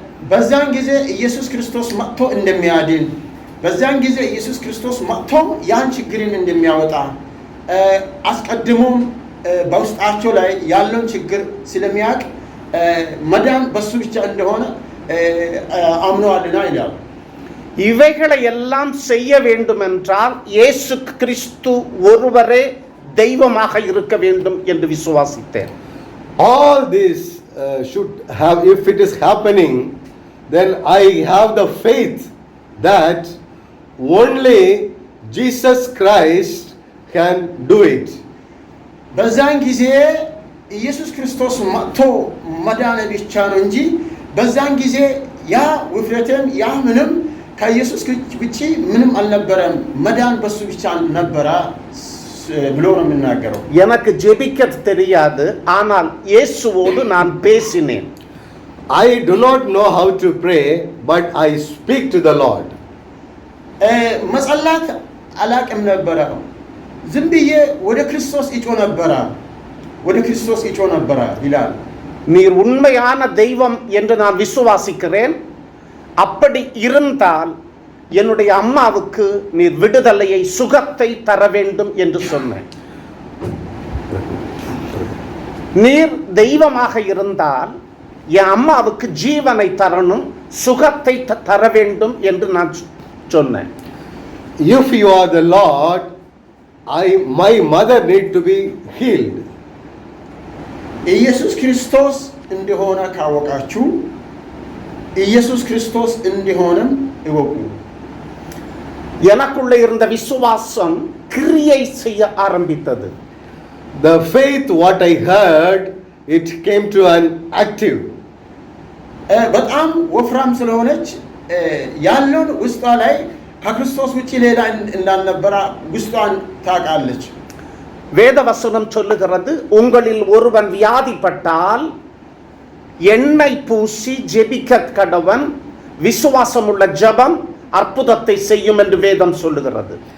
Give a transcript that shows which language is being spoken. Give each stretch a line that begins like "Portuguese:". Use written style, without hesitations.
Amharic: በዛን ጊዜ ኢየሱስ ክርስቶስ መጥቶ እንደሚያድን፣ በዛን ጊዜ ኢየሱስ ክርስቶስ መጥቶ ያን ችግርን እንደሚያወጣ፣ አስቀድሞም በውስጣቸው ላይ ያለውን ችግር ስለሚያውቅ መዳን በሱ ብቻ እንደሆነ አምነዋልና ይላል።
Tamil: இவைகளை எல்லாம் செய்ய வேண்டும் என்றால் இயேசு கிறிஸ்து ஒருவரே தெய்வமாக இருக்க வேண்டும் என்று விசுவாசித்தேன்.
English: All this should have, if it is happening, then I have the faith that only Jesus Christ can do it.
Amharic: በዛን ጊዜ ኢየሱስ ክርስቶስ መጥቶ መዳን ብቻ ነው እንጂ በዛን ጊዜ ያ ውፍረትም ያ ምንም ከኢየሱስ ውጪ ምንም አልነበረም። መዳን በሱ ብቻ ነበረ ብሎ ነው የሚናገረው።
Tamil: எனக்கு ஜெபிக்க தெரியாது, ஆனால் இயேசுவோடு நான் பேசினேன்.
English: I do not know how to pray, but I speak to the Lord.
Amharic: መጸላት አላቅም ነበረ። ዝም ብዬ ወደ ክርስቶስ እጮ ነበረ፣ ወደ ክርስቶስ እጮ ነበረ ይላል።
Tamil: நீர் உண்மையான தெய்வம் என்று நான் விசுவாசிக்கிறேன். அப்படி இருந்தால் என்னுடைய அம்மாவுக்கு நீர் விடுதலையை, சுகத்தை தர வேண்டும் என்று சொன்னேன். நீர் தெய்வமாக இருந்தால் என் அம்மாவுக்கு ஜீவனை தரணும், சுகத்தை தர வேண்டும் என்று நான் சொன்னேன்.
English: If you are the Lord, my mother need to be healed.
Amharic: ኢየሱስ ክርስቶስ እንደሆነ ካወቃችሁ ኢየሱስ ክርስቶስ እንደሆነም እወቁ።
Tamil: எனக்குள்ள இருந்த விசுவாசம் கிரியை செய்ய ஆரம்பித்தது.
English: The faith what I heard, it came to an active.
Amharic: በጣም ወፍራም ስለሆነች ያለውን ውስጧ ላይ ከክርስቶስ ውጪ ሌላ እንዳልነበረ ውስጧን ታውቃለች።
Tamil: வேதவசனம் சொல்லுகிறது, உங்களில் ஒருவன் வியாதிப்பட்டால் எண்ணெய் பூசி ஜெபிக்க கடவன், விசுவாசமுள்ள ஜெபம் அற்புதத்தை செய்யும் என்று வேதம் சொல்லுகிறது.